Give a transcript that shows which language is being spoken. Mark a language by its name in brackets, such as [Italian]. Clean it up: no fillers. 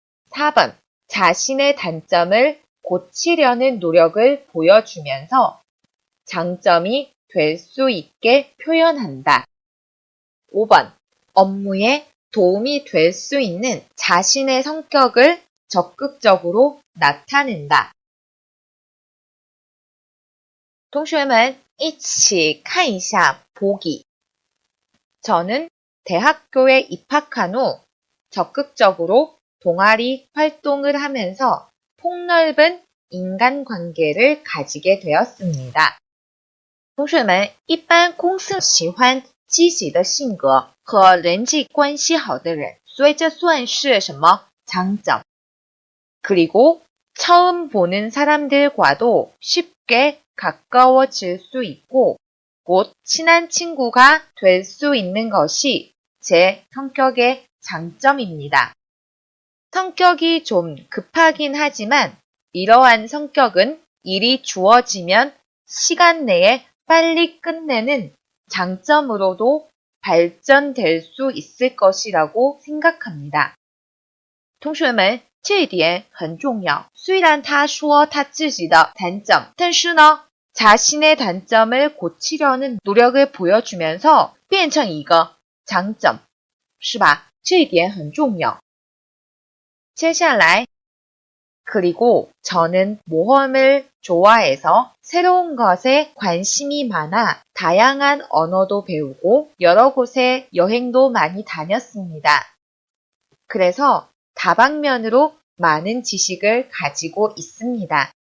[Korean] 4번, 자신의 단점을 고치려는 노력을 보여주면서 장점이 될 수 있게 표현한다. 5번, 업무에 도움이 될 수 있는 자신의 성격을 적극적으로 나타낸다. [Chinese] 同学们一起看一下 보기. [Korean] 저는 대학교에 입학한 후 적극적으로 동아리 활동을 하면서 폭넓은 인간관계를 가지게 되었습니다. [Chinese] 同学们一般公司喜欢积极的性格和人际关系好的人，所以这算是什么？ [Korean] 장점. 그리고 처음 보는 사람들과도 쉽게 가까워질 수 있고 곧 친한 친구가 될 수 있는 것이 제 성격의 장점입니다. 성격이 좀 급하긴 하지만 이러한 성격은 일이 주어지면 시간 내에 빨리 끝내는 장점으로도 발전될 수 있을 것이라고 생각합니다. [Chinese] 同学们，这一点很重要。虽然他说他自己的단점，但是呢， [Korean] 자신의 단점을 고치려는 노력을 보여주면서 [Chinese] 变成一个장점，是吧？这一点很重要。接下来 [Korean] 그리고 저는 모험을 좋아해서 새로운 것에 관심이 많아 다양한 언어도 배우고 여러 곳에 여행도 많이 다녔습니다. 그래서 다방면으로 많은 지식을 가지고 있습니다.